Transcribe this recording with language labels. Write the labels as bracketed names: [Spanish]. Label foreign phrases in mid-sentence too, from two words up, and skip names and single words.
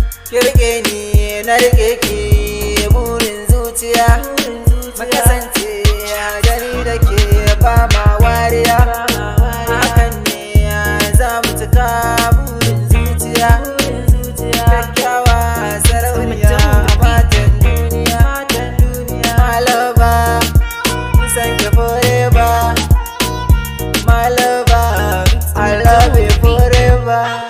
[Hausa] Ki riƙe ni, na riƙe ki, burin zuciya. Mu kasance da ni da ke ba ma wariya. Hakan ne za mu cika burin zuciya. Kyakkyawa sarauniya a matan duniya. [English] My lover, [Hausa] san ki [English] forever. My lover, I love you forever.